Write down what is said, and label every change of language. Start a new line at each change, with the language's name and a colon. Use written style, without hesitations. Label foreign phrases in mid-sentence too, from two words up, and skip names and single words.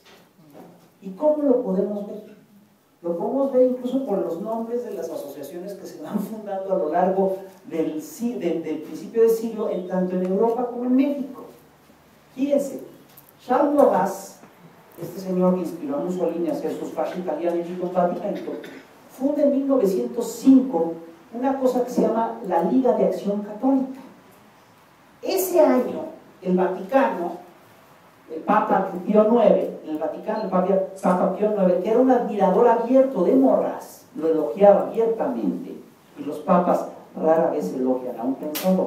Spanish: ¿Y cómo lo podemos ver? Lo podemos ver incluso por los nombres de las asociaciones que se van fundando a lo largo del principio del siglo, tanto en Europa como en México. Fíjense, Charles Maurras, este señor que inspiró a Mussolini a hacer sus
Italian: fasci italiani di combattimento,
Spanish: funda en 1905 una cosa que se llama la Liga de Acción Católica. Ese año, el Vaticano, el Papa Pío IX, en el Vaticano, el Papa Pío IX, que era un admirador abierto de Maurras, lo elogiaba abiertamente, y los papas rara vez elogian a un pensador.